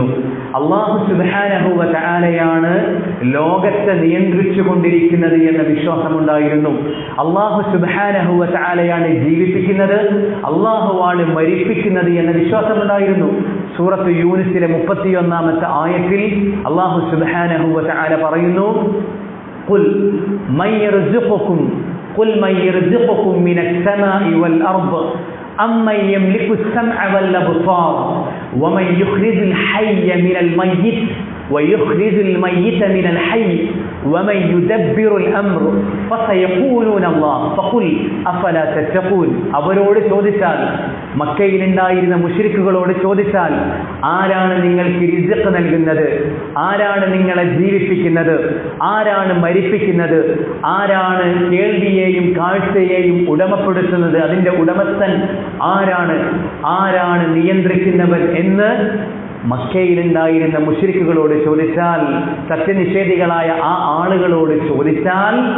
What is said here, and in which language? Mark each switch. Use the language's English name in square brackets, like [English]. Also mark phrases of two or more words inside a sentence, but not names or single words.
[Arabic] الله سبحانه وتعالى [Malayalam] ലോകത്തെ നിയന്ത്രിച്ചു കൊണ്ടിരിക്കുന്നത് എന്ന വിശ്വാസമുണ്ടായിരുന്നു. [Arabic] الله سبحانه وتعالى [Malayalam] ജീവിപ്പിക്കുന്നത്, അല്ലാഹുവാണ് മരിപ്പിക്കുന്നത് എന്ന വിശ്വാസമുണ്ടായിരുന്നു. സൂറത്ത് യൂനുസിലെ 31-ാമത്തെ ആയത്തിൽ [Arabic] الله سبحانه وتعالى പറയുന്നു, قل من يرزقكم قل من يرزقكم من السماء والأرض أمن يملك السمع والأبصار ومن يخرج الحي من الميت ويخرج الميت من الحي ومن يدبر الأمر فسيقولون الله فقل أفلا تتقون. [Malayalam] അവരോട് ചോദിച്ചാൽ, മക്കയിലുണ്ടായിരുന്ന മുശ്രിക്കുകളോട് ചോദിച്ചാൽ, ആരാണ് നിങ്ങൾക്ക് റിസ്ഖ് നൽകുന്നത്, ആരാണ് നിങ്ങളെ ജീവിപ്പിക്കുന്നത്, ആരാണ് മരിപ്പിക്കുന്നത്, ആരാണ് കേൾവിയെയും കാഴ്ചയെയും ഉടമപ്പെടുത്തുന്നത്, അതിൻ്റെ ഉടമസ്ഥൻ ആരാണ്, ആരാണ് നിയന്ത്രിക്കുന്നവൻ എന്ന് മക്കയിലുണ്ടായിരുന്ന മുശ്രിക്കുകളോട് ചോദിച്ചാൽ, സത്യനിഷേധികളായ ആ ആളുകളോട് ചോദിച്ചാൽ,